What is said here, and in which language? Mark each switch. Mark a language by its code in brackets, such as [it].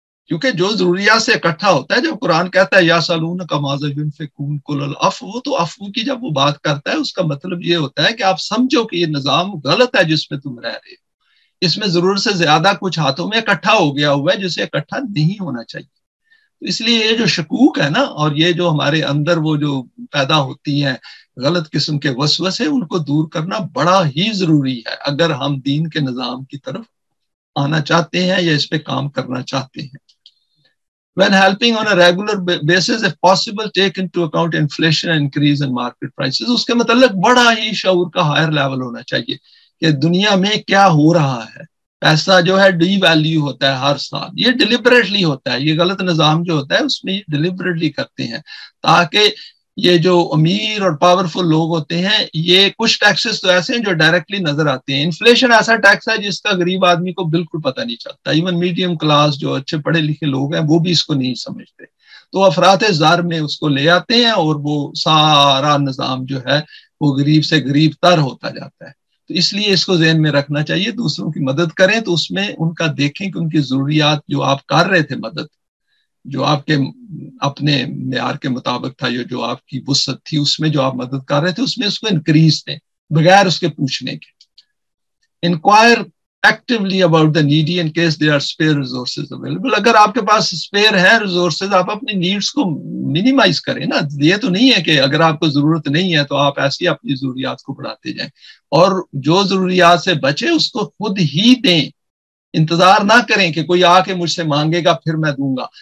[ur] کیونکہ جو ضروریات سے اکٹھا ہوتا ہے، جب قرآن کہتا ہے [ar] یا سالون کا ماذا ينفقون قل العفو، [ur] تو عفو کی جب وہ بات کرتا ہے اس کا مطلب یہ ہوتا ہے کہ آپ سمجھو کہ یہ نظام غلط ہے جس میں تم رہ رہے ہو، اس میں ضرورت سے زیادہ کچھ ہاتھوں میں اکٹھا ہو گیا ہوا ہے جسے اکٹھا نہیں ہونا چاہیے. اس لیے یہ جو شکوک ہے نا، اور یہ جو ہمارے اندر وہ جو پیدا ہوتی ہیں غلط قسم کے وسوسے، ان کو دور کرنا بڑا ہی ضروری ہے اگر ہم دین کے نظام کی طرف آنا چاہتے ہیں یا اس پہ کام کرنا چاہتے ہیں. [en] When helping on a regular basis, if possible, take into account inflation and increase in market prices. [ur] اس کے متعلق بڑا ہی شعور کا ہائر لیول ہونا چاہیے کہ دنیا میں کیا ہو رہا ہے. پیسہ جو ہے ڈی ویلیو ہوتا ہے ہر سال، یہ ڈیلیبریٹلی ہوتا ہے. یہ غلط نظام جو ہوتا ہے اس میں یہ ڈیلیبریٹلی کرتے ہیں تاکہ یہ جو امیر اور پاورفل لوگ ہوتے ہیں، یہ کچھ ٹیکسز تو ایسے ہیں جو ڈائریکٹلی نظر آتے ہیں. انفلیشن ایسا ٹیکس ہے جس کا غریب آدمی کو بالکل پتہ نہیں چلتا. ایون میڈیم کلاس جو اچھے پڑھے لکھے لوگ ہیں وہ بھی اس کو نہیں سمجھتے، تو افراط زار میں اس کو لے آتے ہیں اور وہ سارا نظام جو ہے وہ غریب سے غریب تر ہوتا جاتا ہے. تو اس لیے اس کو ذہن میں رکھنا چاہیے. دوسروں کی مدد کریں تو اس میں ان کا دیکھیں کہ ان کی ضروریات جو آپ کر رہے تھے مدد، جو آپ کے اپنے معیار کے مطابق تھا، جو آپ کی وسعت تھی، اس میں جو آپ مدد کر رہے تھے اس میں اس کو انکریز دیں بغیر اس کے پوچھنے کے. [en] Enquire actually about the needy in case they are spare resources available. [ur] اگر آپ کے پاس اسپیئر ہیں ریسورسز، آپ اپنی نیڈس کو منیمائز کریں نا. یہ تو نہیں ہے کہ اگر آپ کو ضرورت نہیں ہے تو آپ ایسی اپنی ضروریات کو بڑھاتے جائیں، اور جو ضروریات سے بچے اس کو خود ہی دیں. انتظار نہ کریں کہ کوئی آ کے مجھ سے مانگے گا پھر میں دوں گا.